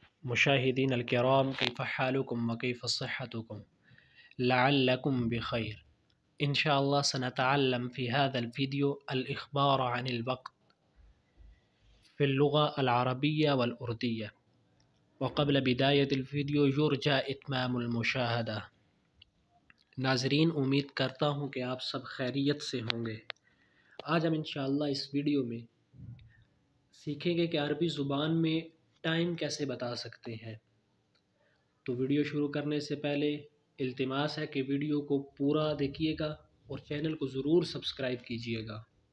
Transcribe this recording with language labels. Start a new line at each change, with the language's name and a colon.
Arabic: مشاہدین الکرام، کیف حالکم وکیف صحتکم؟ لعلکم بخیر. انشاءاللہ سنتعلم في هذا الفيديو الإخبار عن الوقت في اللغة العربية والأردية. وقبل بداية الفيديو يرجى إتمام المشاهدة.
Urdu: ناظرین، امید کرتا ہوں کہ آپ سب خیریت سے ہوں گے. آج ہم انشاءاللہ اس ویڈیو میں سیکھیں گے کہ عربی زبان میں ٹائم کیسے بتا سکتے ہیں. تو ویڈیو شروع کرنے سے پہلے التماس ہے کہ ویڈیو کو پورا دیکھیے گا اور چینل کو ضرور سبسکرائب کیجیے گا.